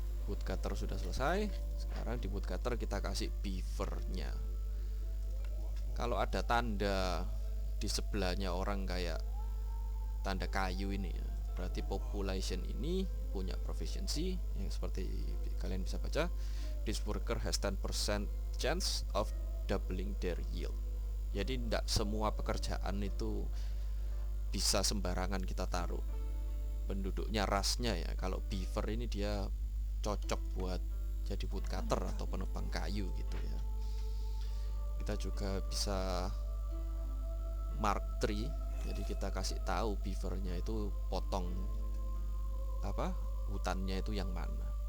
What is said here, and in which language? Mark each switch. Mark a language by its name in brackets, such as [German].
[Indonesian] Woodcutter sudah selesai. Sekarang di woodcutter kita kasih beavernya. Kalau ada tanda di sebelahnya orang kayak tanda kayu ini ya, berarti population ini punya proficiency yang seperti kalian bisa baca. [English] This worker has 10% chance of doubling their yield. [Indonesian] Jadi tidak semua pekerjaan itu bisa sembarangan kita taruh penduduknya, rasnya ya. Kalau beaver ini dia cocok buat jadi woodcutter atau penebang kayu gitu ya. Kita juga bisa mark tree, jadi kita kasih tahu beavernya itu potong apa hutannya itu yang mana.